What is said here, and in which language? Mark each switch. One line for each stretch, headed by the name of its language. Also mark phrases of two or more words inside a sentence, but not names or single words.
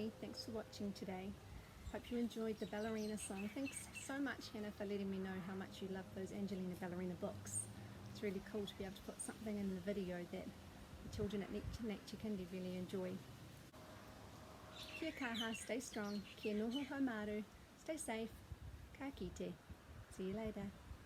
English: thanks for watching today. Hope you enjoyed the Ballerina song. Thanks so much, Hannah, for letting me know how much you love those Angelina Ballerina books. It's really cool to be able to put something in the video that the children at Nature Kindy really enjoy.
Māori: Kia kaha,
English: stay strong.
Māori: Kia noho haumaru.
English: Stay safe.
Māori: Ka kite.
English: See you later.